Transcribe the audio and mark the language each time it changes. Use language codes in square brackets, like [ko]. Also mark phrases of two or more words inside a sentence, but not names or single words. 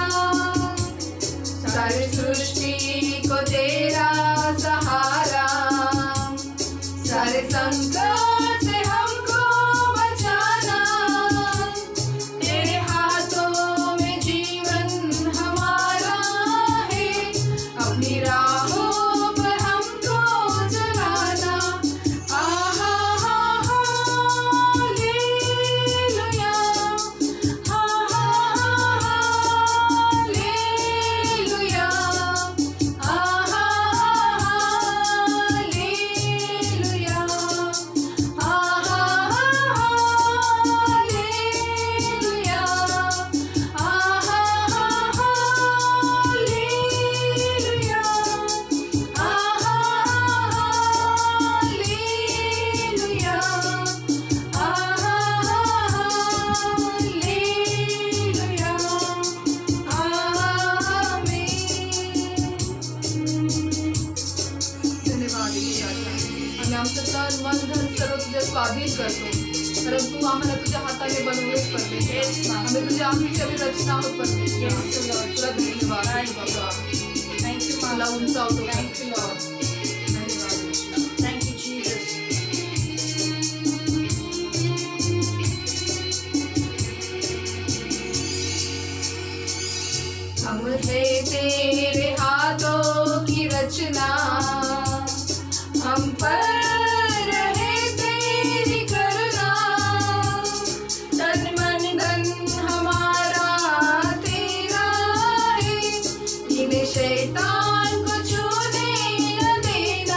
[hi] सारी सृष्टि को तेरा सहारा, सारे संकट से हमको बचाना, तेरे हाथों में जीवन हमारा है, अपनी राहों पर हमको चलाना. आहा हा हा हालेलुया, आहा हा हालेलुया, आहा हालेलुया, आहा हालेलुया, आहा हालेलुया, आहा हालेलुया, आहा हालेलुया. [mr] धन्यवाद आम्ही आमचं तन मन धन सर्व तुझ्या स्वाधीन करतो. कारण तू आम्हाला तुझ्या हाताने बनवलेच परमेश्वर. आम्ही तुझ्या आमची रचना आहोत परमेश्वर. तुला धन्यवाद बाबा. [en] Thank you, [mr] मला [en] Master. [mr] उंचावतो. [en] Thank you, Lord. [mr] धन्यवाद. [en] Thank you, Jesus. [hi] हम है तेरे हाथों की रचना, हम पर रहे तेरी करुणा, तन मन धन हमारा तेरा है, इन्हें शैतान को छूने न देना.